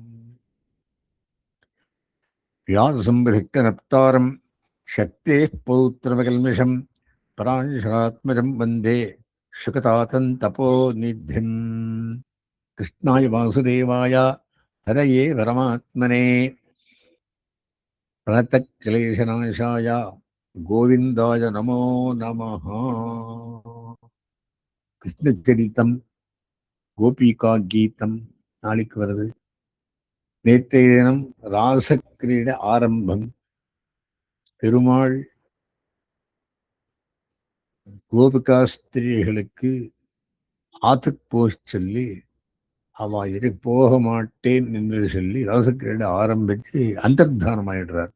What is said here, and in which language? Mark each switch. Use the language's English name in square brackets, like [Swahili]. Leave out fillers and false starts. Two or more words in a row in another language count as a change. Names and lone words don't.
[Sanskrit] व्याससंविधिक्तनप्तारं शक्तेः पौत्रमकल्मषं पराशरात्मजं वन्दे शुकतातं तपोनिधिम्. कृष्णाय वासुदेवाय हरये परमात्मने प्रणतक्लेशनाशाय गोविन्दाय नमो नमः. [Tamil] கிருஷ்ணச்சரித்தம் கோபிகா கீதம் நாளைக்கு வருது. நேற்றைய தினம் ராசக்கிரீட ஆரம்பம். பெருமாள் கோபிகாஸ்திரிகளுக்கு ஆத்துக்கு போக சொல்லி அவ போக மாட்டேன் என்று சொல்லி ராசக்கிரீட ஆரம்பிச்சு அந்தர்தானம் ஆயிடுறார்.